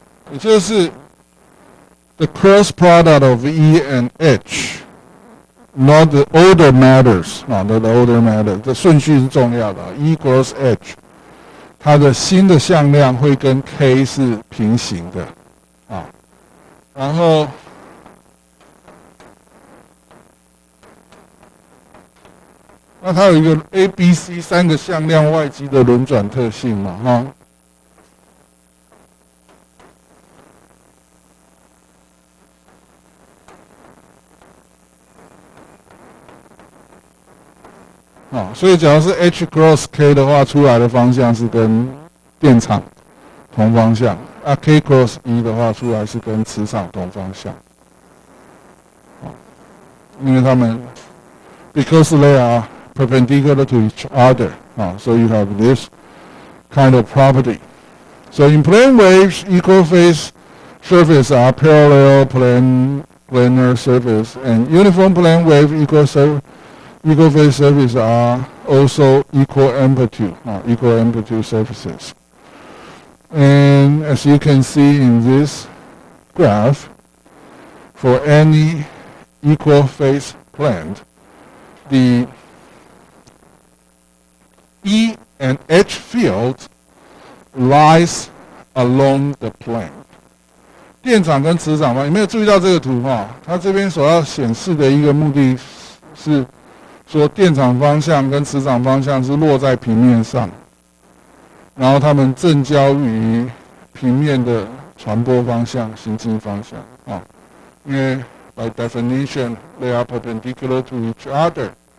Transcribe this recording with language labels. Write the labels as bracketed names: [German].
[Chinese] 也就是 [English] the cross product of E and H, not the order matters 啊 ，the order matters， [Chinese] 这顺序是重要的。 [English] E cross H， [Chinese] 它的新的向量会跟 K 是平行的啊。然后那它有一个 A、B、C 三个向量外积的轮转特性嘛，哈。所以假如是 H cross K 的话，出来的方向是跟电场同方向；K cross E 的话，出来是跟磁场同方向。因为它们 [English] because they are perpendicular to each other, so you have this kind of property. So in plane waves, equal phase surface are parallel planar surface, and uniform plane wave equal phase surfaces are also equal amplitude surfaces. And as you can see in this graph, for any equal phase plane, the E and H field lies along the plane. [Chinese] 电场跟磁场嘛，有没有注意到这个图哈？它这边所要显示的一个目的是说电场方向跟磁场方向是落在平面上，然后它们正交于平面的传播方向、行进方向啊。因为 [English] by definition they are perpendicular to each other.